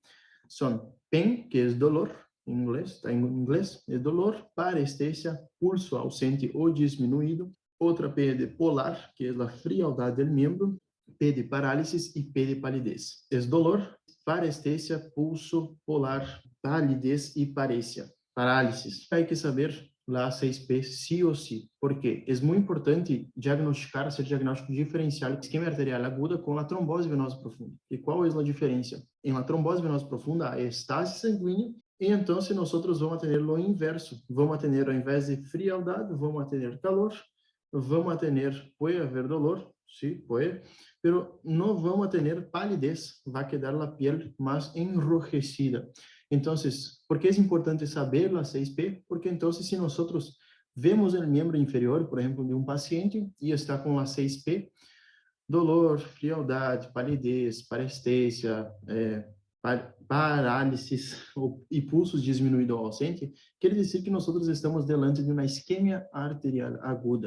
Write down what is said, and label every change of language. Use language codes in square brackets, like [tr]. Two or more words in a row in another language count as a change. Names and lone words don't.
[es] Son PEN, que es dolor, en inglés, está en inglés, es dolor, parestesia, pulso ausente o disminuido. Otra P de polar, que es la frialdad del miembro. P de parálisis y P de palidez. Es dolor, parestesia, pulso, polar, palidez y parálisis. Hay que saber la 6P sí o sí, porque [pt] é muito importante [es] diagnosticar, hacer diagnóstico diferencial de isquemia arterial aguda [pt] com a trombose venosa profunda. E qual é a diferença? Em la trombose venosa profunda, há estase sanguínea, e então se nós vamos ter o inverso, vamos ter ao invés de frialdade, vamos ter calor, vamos ter, pode haver dolor, sí, pode, pero não vamos ter palidez, vai [es] quedar a piel [pt] mais enrojecida. [es] Entonces, ¿por qué es importante saber la 6P? Porque entonces si nosotros vemos el miembro inferior, por ejemplo, de un paciente y está con la 6P, dolor, frialdad, palidez, parestesia, parálisis y pulsos disminuido o ausente, quiere decir que nosotros estamos delante de una isquemia arterial aguda.